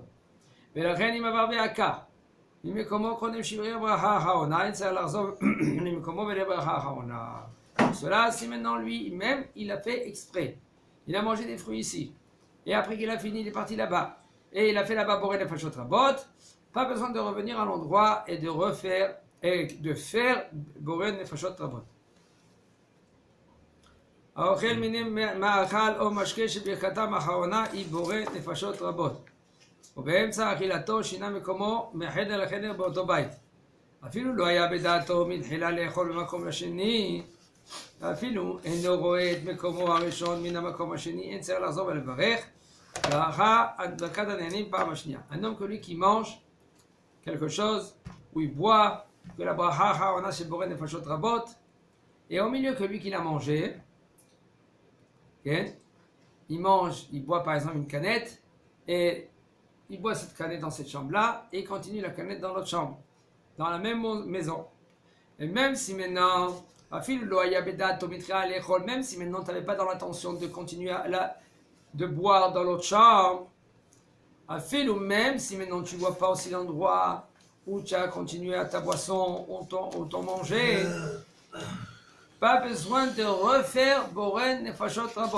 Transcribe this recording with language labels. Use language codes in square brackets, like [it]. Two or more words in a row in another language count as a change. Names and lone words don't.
[fr] Mais la reine, il m'a barbe à car. Cela, si maintenant lui-même, il a fait exprès. Il a mangé des fruits ici. Et après qu'il a fini, il est parti là-bas. Et il a fait là-bas [he] בורא נפשות רבות. [fr] Pas besoin de revenir à l'endroit et de refaire, et de faire [he] בורא נפשות רבות. האוכל מיני מאכל או משקה שברכתם האחרונה היא בורא נפשות רבות. ובאמצע אכילתו שינה מקומו מחדר לחדר באותו בית. אפילו לא היה בדעתו מתחילה לאכול במקום השני, ואפילו אינו רואה את מקומו הראשון מן המקום השני, אין צריך לחזור ולברך, ברכה הדבקת הנהנים פעם השנייה. [fr] Un homme que lui qui mange quelque chose, ou il boit, que la bracha [he] האחרונה של בורא נפשות רבות, [fr] et au milieu que lui qui l'a mangé, il mange, il boit par exemple une canette, et il boit cette canette dans cette chambre-là, et il continue la canette dans l'autre chambre, dans la même maison. Et même si maintenant, même si maintenant tu n'avais pas dans l'intention de continuer de boire dans l'autre chambre, ou même si maintenant tu ne vois pas aussi l'endroit où tu as continué à ta boisson ou ton manger, pas besoin de refaire [he] בורא נפשות רבות.